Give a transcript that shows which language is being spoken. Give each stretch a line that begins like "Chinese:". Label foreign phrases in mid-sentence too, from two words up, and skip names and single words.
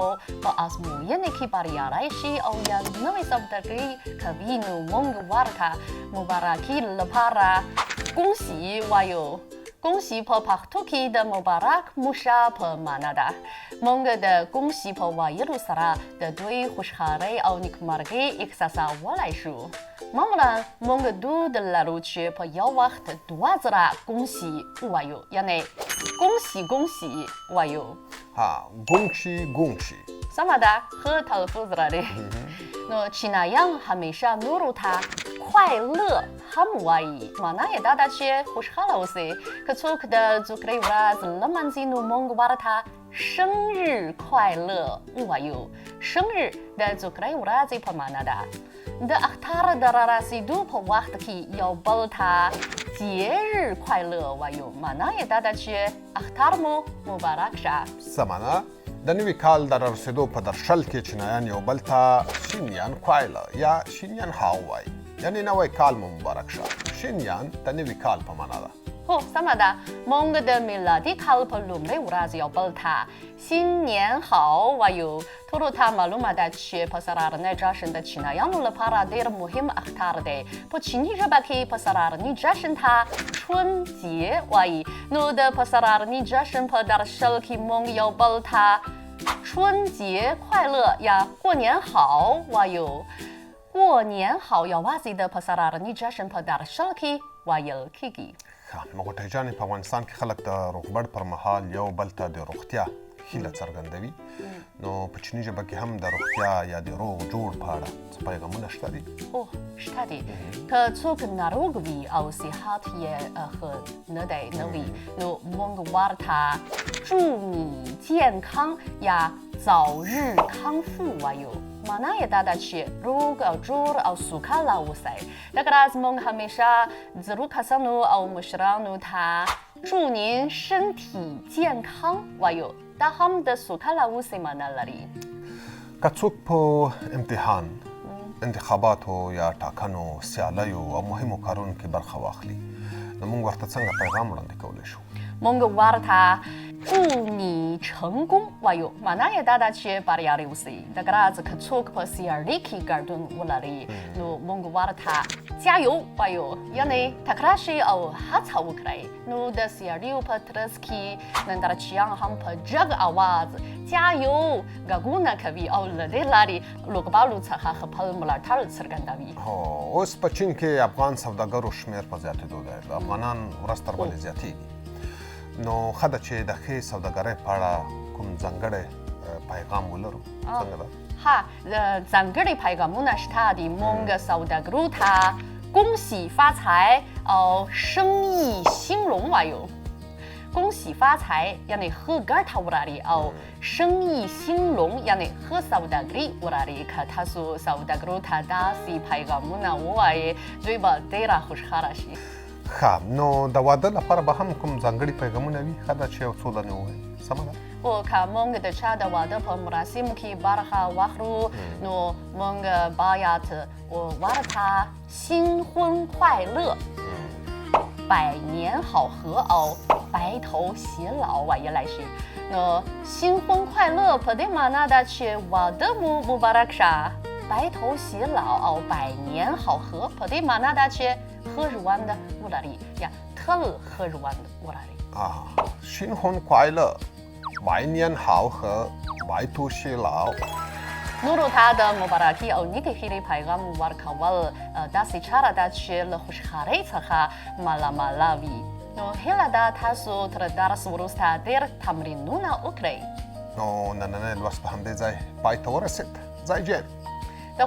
Pashto: په ازموینې کې بریالی شي او یا نوې سوداګري کوي نو موږ ورته مبارکي لپاره ګونګسي وایو ګونګسي په پښتو کې د مبارک موشه په معنا ده موږ د ګونګسي په وایلو سره د دوی خوشحالۍ او نیکمرغۍ احساسولی شو معمولا موږ دود لرو چې په یو وخت 2000 ګونګسي ووایو یعنی ګونګسي وایو ګونګشي سمه ده ښه تلفظ لري نو چینایان همیشه نورو ته خوای له هم وایي معنا یې دا ده چې خوشحاله اوسئ که څوک د زوکړې ورځ لمانځي نو موږ ورته
Chinese: 生日快乐
Pashto: ووایو 生日 د زوکړې ورځې په معنا ده د اختر د رارسېدو په وخت کې یو بل ته
Chinese: 节日快乐
Pashto: وایو معنا یې دا ده چې اختر مو مبارک شه سمه ده د نوي کال د رارسېدو په درشل کې چینایان یو بل ته
Chinese: 新年快乐
Pashto: یا
Chinese: 新年好
Pashto: وایي یعنی نوی کال مو مبارک شه شینیان د نوي کال په معنا ده هو سمه ده موږ د میلادي کال په لومړۍ ورځ یو بل ته
Chinese: 新年好
Pashto: وایو ټولو ته معلومه ده چې په سرارني جشن د چینایانو لپاره ډېر مهم اختر دی په چیني ژبه کې په سرارني جشن ته 春节 وایي نو د په سرارني جشن په درشل کې موږ یو بل ته
Chinese: 春节快乐
Pashto: یا
Chinese: 过年好
Pashto: وایو
Chinese: 过年好
Pashto: یوازې د په سرارني جشن په درشل کې وایل کېږي غوټۍ جانې په افغانستان کې خلک د روغبړ پر مهال یو بل ته د روغتیا هیله څرګندوي نو په چیني ژبه کې هم د روغتیا یا د روغ جوړ په اړه څه پیغامونه شته دي شته دي که څوک ناروغ وي او صحت یې ښه نه وي نو موږ ورته
Chinese: 祝你健康
Pashto: یا
Chinese: 早日康复
Pashto: وایو معنا یې دا ده چې روغ او جوړ او سوکاله اوسئ دغه راز موږ همیشه زړو کسانو او مشرانو ته
Chinese: 祝您身体健康
Pashto: وایو دا هم د سوکاله اوسئ معنا لري که څوک په امتحان انتخاباتو یا ټاکنو سیالیو او مهمو کارونو کې برخه واخلي نو موږ ورته څنګه پیغام وړاندې کولی شو موږ ورته 祝你成功 وایو معنا یې دا ده چې بریالي اوسئ دغه راز که څوک په سیالۍ کې ګډون ولري نو موږ ورته 加油 وایو یعنی تکړه شئ او هڅه وکړئ نو د سیالیو په ترڅ کې نندارچیان هم په جګ اواز 加油 غږونه کوي او له دې لارې لوبغاړو څخه خپل ملاتړ څرګندوي اوس په چین کې افغان سوداګرو شمېر په زیاتېدو دی افغانان ورځ تر بلې زیاتېږي نو خدای چې د ښې سوداګرۍ په اړه کوم ځانګړی پیغام ولرو څنګه ده 哈ځانګړي پیغامونه شته دي مونږ سوداګرو ته
Chinese: 恭喜发财
Pashto: او
Chinese: 生意兴隆
Pashto: وایو
Chinese: 恭喜发财
Pashto: یعنی ښه ګټه ولري او
Chinese: 生意兴隆
Pashto: یعنی ښه سوداګري ولري که تاسو سوداګرو ته داسې پیغامونه ووایئ دوی به ډېره خوشحاله شي ښه نو د واده لپاره به هم کوم ځانګړي پیغامونه وي ښه ده چې یو څو دانې ووایي سمه ده او که مونږ د چا د واده په مراسمو کې برخه واخلو نو مونږ باید ورته
Chinese: 新婚快乐百年好合
Pashto: او
Chinese: 白头偕老
Pashto: ویلی شي نو
Chinese: 新婚快乐
Pashto: په دې معنا ده چې واده مو مبارک شه
Chinese: 白头偕老
Pashto: او
Chinese: 百年好合
Pashto: په دې معنا ده چې ښه ژوند ولري یا تل ښه ژوند ولري
Chinese: 新婚快乐百年好合白头偕老
Pashto: نورو ته د مبارکي او نیکې هیلې پیغام ورکول داسې چاره ده چې له خوشحالۍ څخه مالاماله وي نو هیله ده تاسو تر درس وروسته ډېر تمرینونه وکړئ نو نننی لوست په همدې ځای پای ته ورسېد ځای جین